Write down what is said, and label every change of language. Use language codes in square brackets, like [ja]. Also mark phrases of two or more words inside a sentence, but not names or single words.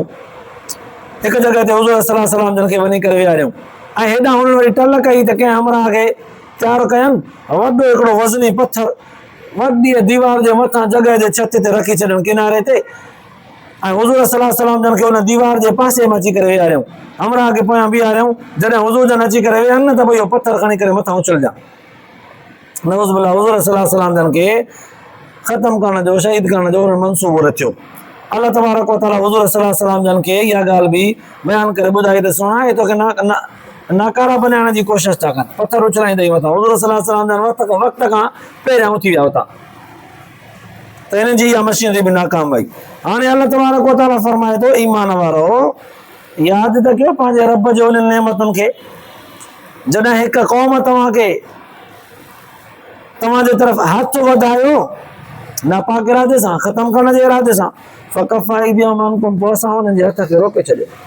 [sd] हिकु जॻह ते हुज़ूर [ar] صلى الله عليه وسلم [sd] जन खे वञी करे विहारियऊं ऐं हेॾां हुननि वरी टल कई त कंहिं हमराह खे तयारु कयनि, वॾो हिकिड़ो वज़नी पथर वॾी दीवार जे मथां जॻह जे छत ते रखी छॾियनि किनारे ते, ऐं हुज़ूर [ar] صلى الله عليه وسلم [sd] जन खे हुन दीवार जे पासे में अची करे विहारियऊं, हमराह खे पोयां बीहारियऊं। जॾहिं हुज़ूर जन अची करे विहनि न त भई इहो पथर खणी करे मथां उछलजा। [ar] نعوذ بالله حضور صلى الله عليه وسلم [sd] जन खे ख़तमु करण जो, शहीद करण जो मंसूबो रचियो। [ar] الله تبارك وتعالى [sd] हुज़ूर [ar] صلى الله عليه وسلم [sd] जन खे इहा ॻाल्हि बि बयानु करे ॿुधाई त सुणा, हे तोखे नाकारा बनाइण जी कोशिशि था कनि, पथर उछलाईंदई मथां। हुज़ूर [ar] صلى الله عليه وسلم [sd] जन वक़्त खां पहिरियां उथी विया हुता, त हिननि जी इहा मशीनरी बि नाकाम वई। हाणे [ar] الله تبارك وتعالى [sd] फरमाए थो, ईमान वारो यादि त कयो पंहिंजे रब जो उन्हनि नेमतुनि खे, जॾहिं हिकु क़ौम तव्हांखे तव्हांजे तरफ़ हथ वधायो नापाक इरादे सां, ख़तमु करण जे इरादे सां, [ar] فكف أيديهم, [sd] पोइ असां हुननि जे हथ खे रोके छॾियो।